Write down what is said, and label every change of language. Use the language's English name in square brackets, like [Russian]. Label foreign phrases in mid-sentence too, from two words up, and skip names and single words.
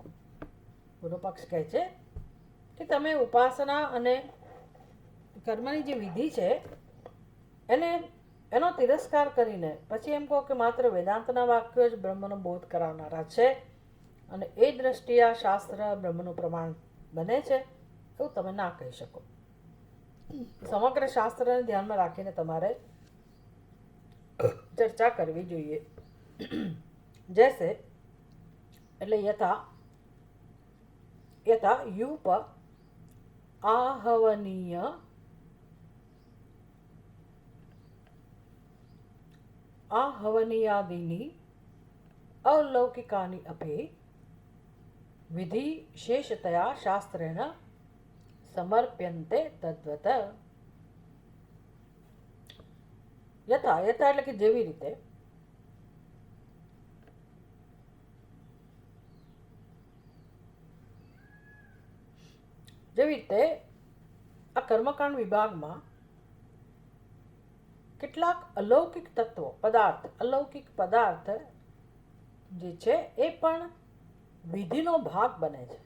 [Gujarati] પૂર્વ પક્ષ કહે છે કે તમે ઉપાસના અને કર્મની જે વિધિ છે એનો તિરસ્કાર કરીને પછી એમ કહો કે માત્ર વેદાંતના વાક્યો જ બ્રહ્મનો બોધ કરાવનારા છે અને એ દ્રષ્ટિએ આ શાસ્ત્ર બ્રહ્મનું પ્રમાણ બને છે, એવું તમે ના કહી શકો. સમગ્ર શાસ્ત્રને ધ્યાનમાં રાખીને તમારે ચર્ચા કરવી જોઈએ. જૈસે એટલે [Sanskrit] યથા યુપ आहवनीयादीनि अवलौकिकानि अपि विधिशेषतया शास्त्रेण समर्प्यन्ते तद्वत्. [Gujarati] યથા એટલે કે જેવી રીતે આ કર્મકાંડ વિભાગમાં કેટલાક અલૌકિક તત્વો અલૌકિક પદાર્થ જે છે એ પણ વિધિનો ભાગ બને છે.